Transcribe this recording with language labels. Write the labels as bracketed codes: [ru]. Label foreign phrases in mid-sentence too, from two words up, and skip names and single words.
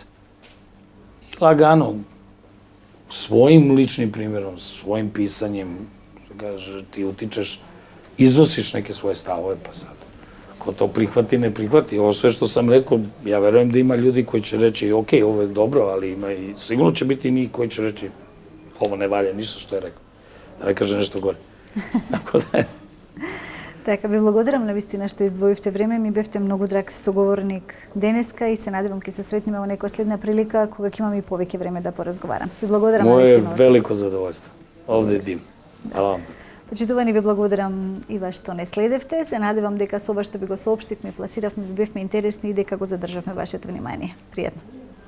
[sr] I lagano, svojim ličnim primjerom, svojim pisanjem, ti utičeš, iznosiš neke svoje stavove, pa sad. Ko to prihvati, ne prihvati. Ovo sve što sam rekao, ja verujem da ima ljudi koji će reći, ok, ovo je dobro, ali ima i sigurno će biti i njih koji će reći, ovo ne valja ništa što je rekao. Da ne kaže nešto gore. Tako da je. [mk] Така, ви благодарам на вистина што издвоивте време, ми бевте многу драг соговорник денеска и се надевам ќе се сретнеме во некоја следна прилика кога ќе имаме и повеќе време да поразговарам. Ви благодарам на [sr] Моje [mk] вистина. [sr] veliko zadovoljstvo. Ovde je dim. Hvala vam. [mk] Почитувани, ви благодарам и вас што не следевте. Се надевам дека со ова што ви го соопштивме, пласиравме, ви бевме интересни и дека го задржавме вашето внимание. Пријатно.